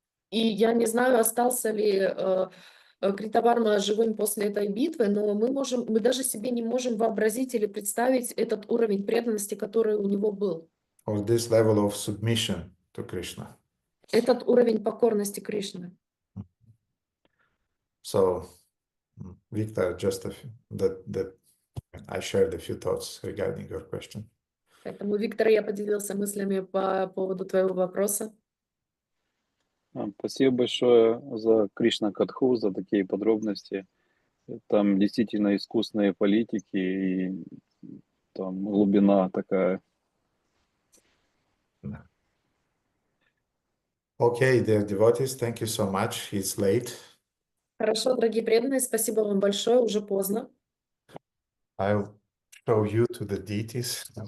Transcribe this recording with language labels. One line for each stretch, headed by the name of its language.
Russian: И я не знаю, остался ли Критаварма живым после этой битвы, но мы даже себе не можем вообразить или представить этот уровень преданности, который у него был.
English: Or this level of submission to Krishna.
Russian: Этот уровень покорности Кришны.
English: So, Victor, just that I shared a few thoughts regarding your question.
Russian: Поэтому, Виктор, я поделился мыслями по поводу твоего вопроса. Спасибо большое за Кришна Катху, за такие подробности. Там действительно искусные политики и там глубина такая.
English: Okay, dear devotees, thank you so much. It's late.
Russian: Хорошо, дорогие преданные, спасибо вам большое, уже поздно.
English: I'll show you to the deities.